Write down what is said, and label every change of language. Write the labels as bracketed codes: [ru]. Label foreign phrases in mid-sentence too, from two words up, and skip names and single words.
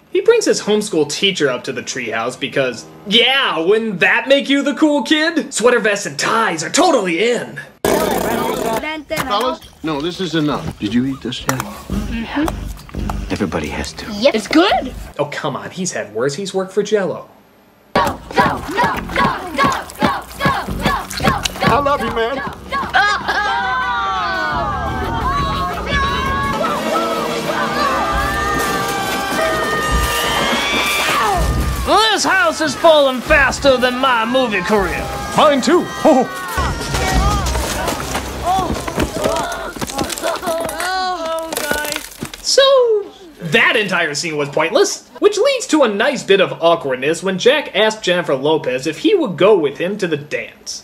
[en] He brings his homeschool teacher up to the treehouse because, yeah, wouldn't that make you the cool kid? Sweater vests and ties are totally in. Fellas, no, this is enough. Did you eat this yet? Mm-hmm. Everybody has to. Yep. It's good. Oh, come on, he's had worse. He's worked for Jell-O. Go, go, go, go, go, go, go, go, go, go. I love you, man. This house is falling faster than my movie career. Mine too. Oh. So, that entire scene was pointless, which leads to a nice bit of awkwardness when Jack asked Jennifer Lopez if he would go with him to the dance.